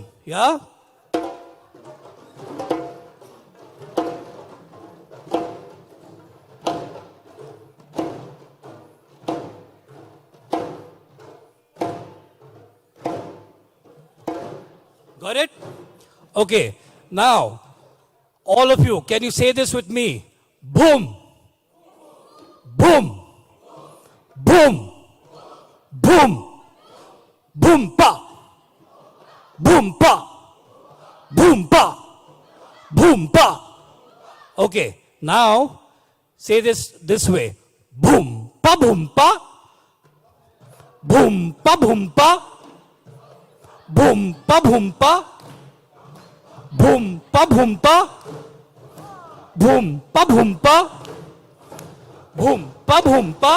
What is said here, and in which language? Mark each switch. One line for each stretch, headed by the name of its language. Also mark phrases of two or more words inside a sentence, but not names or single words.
English: Yeah? Got it? Okay. Now, all of you, can you say this with me? Boom. Boom. Boom. Boom. Boom pa. Boom pa. Boom pa. Boom pa. Okay. Now, say this way. Boom pa boom pa. Boom pa boom pa. Boom pa boom pa. Boom pa boom pa. Boom pa boom pa. Boom pa boom pa.